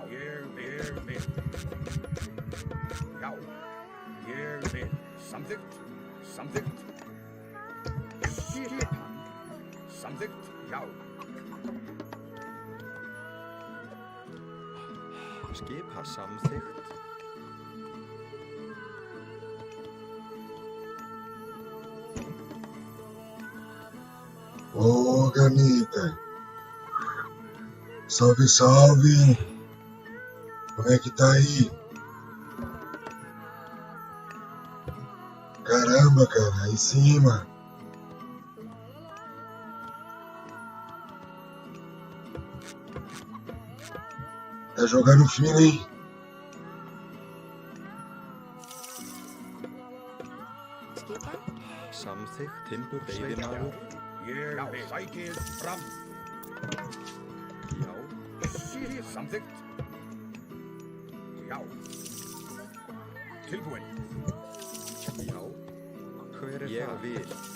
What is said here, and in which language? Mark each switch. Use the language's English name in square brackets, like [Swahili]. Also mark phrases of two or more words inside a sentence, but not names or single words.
[Icelandic] Ég vil. Já. Ég vil. Samþykkt. Skipan. Samþykkt. Já. Skipan. Samþykkt. [Portuguese] Ô, Ganita. Salve. Como é que tá aí? Caramba, cara, aí em cima. Tá jogando fino, hein? [Icelandic] Samþykkt. Timbur. Veiðimaður. Ég vil. Sækið fram. Já. Samþykkt. Já. Tilbúin. Já. Hver er það? Ég vil.